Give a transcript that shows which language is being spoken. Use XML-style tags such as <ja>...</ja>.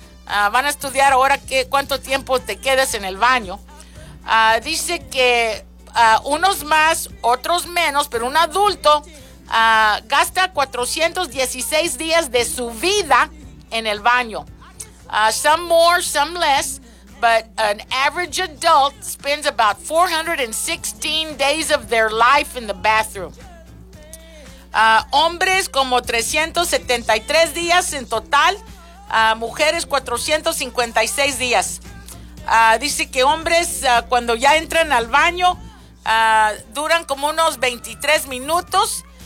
<es>Van a estudiar ahora cuánto tiempo te quedas en el baño. Dice que unos más, otros menos, pero un adulto gasta 416 días de su vida en el baño.</es> <en>Some more, some less. But an average adult spends about 416 days of their life in the bathroom.</en> <es>Hombres como 373 días en total. Mujeres 456 días. Dice que hombres cuando ya entran al baño duran como unos 23 minutos.</es>